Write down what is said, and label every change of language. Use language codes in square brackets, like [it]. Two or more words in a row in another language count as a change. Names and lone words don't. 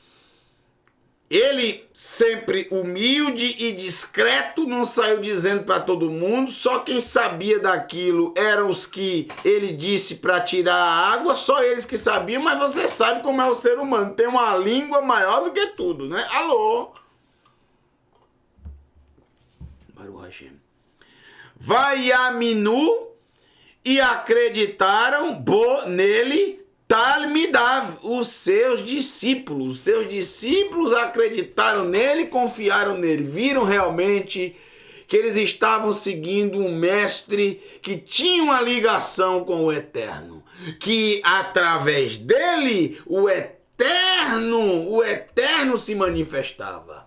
[pt] Ele, sempre humilde e discreto, não saiu dizendo para todo mundo, só quem sabia daquilo eram os que ele disse para tirar a água, só eles que sabiam, mas você sabe como é o ser humano, tem uma língua maior do que tudo, né? Alô? [he] ברוך השם. Vaiaminu, [pt] e acreditaram nele Talmidav, os seus discípulos. Os seus discípulos acreditaram nele, confiaram nele, viram realmente que eles estavam seguindo um mestre que tinha uma ligação com o Eterno, que através dele o Eterno se manifestava.